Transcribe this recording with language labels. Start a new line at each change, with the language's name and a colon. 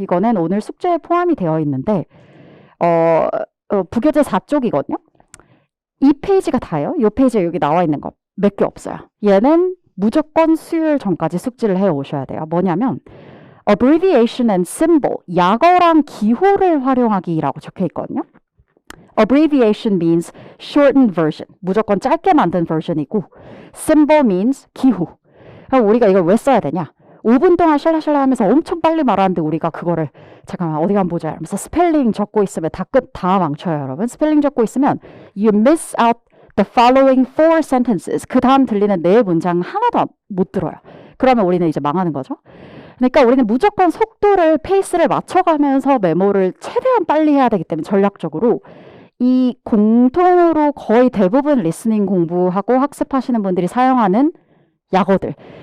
Korean: 이거는 오늘 숙제에 포함이 되어 있는데 부교재 4쪽이거든요. 이 페이지가 다예요. 이 페이지에 여기 나와 있는 거 몇 개 없어요. 얘는 무조건 수요일 전까지 숙지를 해 오셔야 돼요. 뭐냐면 abbreviation and symbol, 약어랑 기호를 활용하기라고 적혀 있거든요.
English: abbreviation means shortened version,
Korean: 무조건 짧게 만든 version이고
English: symbol means 기호.
Korean: 그럼 우리가 이걸 왜 써야 되냐? 5분 동안 샬라샬라 하면서 엄청 빨리 말하는데 우리가 그거를 잠깐만 어디 가면 보자 하면서 스펠링 적고 있으면 다 망쳐요, 여러분. 스펠링 적고 있으면
English: you miss out the following 4 sentences.
Korean: 그 다음 들리는 4문장 하나도 못 들어요. 그러면 우리는 이제 망하는 거죠. 그러니까 우리는 무조건 속도를, 페이스를 맞춰가면서 메모를 최대한 빨리 해야 되기 때문에 전략적으로 이 공통으로 거의 대부분 리스닝 공부하고 학습하시는 분들이 사용하는 약어들.